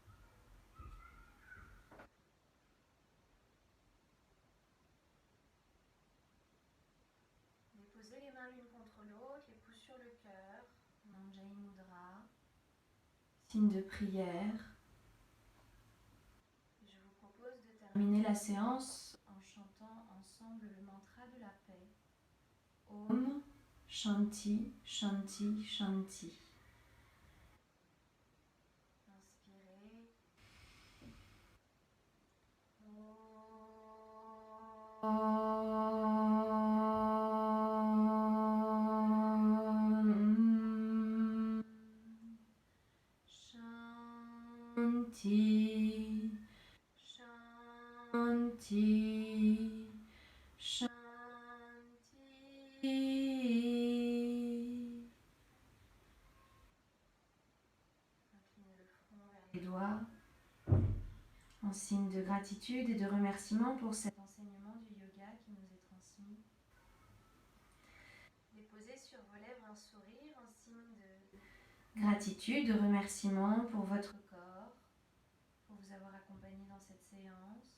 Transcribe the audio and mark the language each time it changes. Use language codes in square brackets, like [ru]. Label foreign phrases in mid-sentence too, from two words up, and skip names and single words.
[fr] Déposez les mains l'une contre l'autre, les pouces sur le cœur. [sa] Anjali Mudra. [fr] Signe de prière. Je vous propose de terminer la séance en chantant ensemble le mantra de la paix. [sa] Om Shanti Shanti Shanti. [fr] Inspirez. [sa] Om Shanti Shanti Shanti. [fr] Inclinez le front vers les doigts en signe de gratitude et de remerciement pour cet enseignement du yoga qui nous est transmis. Déposez sur vos lèvres un sourire en signe de gratitude, de remerciement pour votre corps, pour vous avoir accompagné dans cette séance.